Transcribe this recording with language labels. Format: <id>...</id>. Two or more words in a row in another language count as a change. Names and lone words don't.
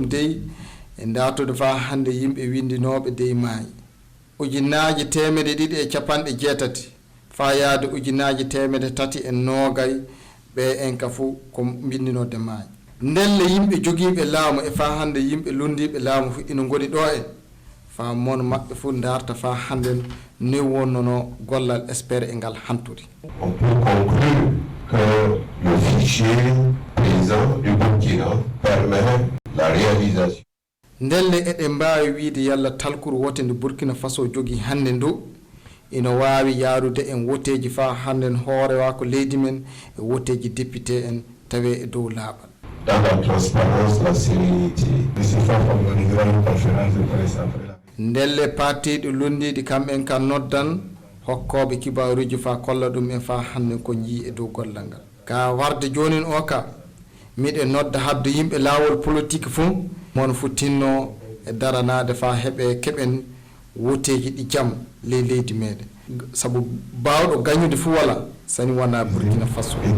<ff>dey e datude fa hande yimɓe windinoɓe dey maayi ujunaji 280 fa yaade ujunaji 390 ɓe en ka fu ko bindinode maayi ndelle yimɓe jogiiɓe laamu e fa hande yimɓe lundiɓe laamu fu ina goni ɗo en fa mon maɓɓe fu darta fa hande ni wonnono gollal espére e ngal hanturi</ff> <fr>on peut conclure que le fichier paysan du Burkina permet la réalisation.</fr> <ff>ndelle eɗe mbawi wiide yalla talkuru wote nde Burkina Faso jogi hande ndu ina wawi yaarude en woteji fa hande hoorewa ko leydi men e woteji député en tawe e dow laaɓal</ff> <fr>dans la transparence, la sérénité.</fr> <ff>ndelle partiɗi lundiɗi kamɓen ka noddan hokkoɓe kibaruji fa kolla ɗum en fa hande ko jii e dow gollal ngal ka warde jonin o ka miɗe nodda hadde yimɓe laawol politique fuu mon futtinno e daranade fa heɓe keɓen woteji ɗi jaam ley leydi meɗen sabu bawɗo gañude fuu wala sani wona Burkina Faso</ff>